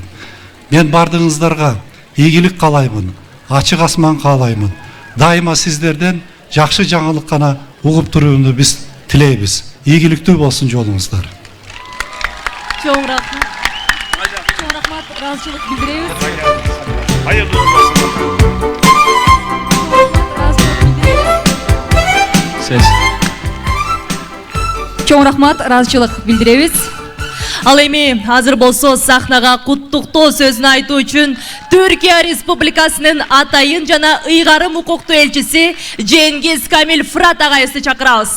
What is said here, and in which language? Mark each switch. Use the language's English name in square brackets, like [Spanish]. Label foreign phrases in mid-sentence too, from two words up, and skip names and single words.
[Kyrgyz] Мен бардыгыңыздарга ийгилик каалаймын, ачык асман каалаймын. Дайыма сиздерден жакшы жаңылык гана угуп турууну биз тилейбиз. Ийгиликтүү болсун жолуңуздар. Чоң рахмат. Чоң рахмат, ыраазычылык билдиребиз. [Turkish] Hayırlı olsun. Ses. [Kyrgyz] Чоң рахмат, ыраазычылык билдиребиз. Ал эми азыр болсо сахнага куттуктоо сөзүн айтуу үчүн Түркия Республикасынын атайын жана ыйгарым укуктуу элчиси Cengiz Kamil Fırat агайыбызды чакырабыз.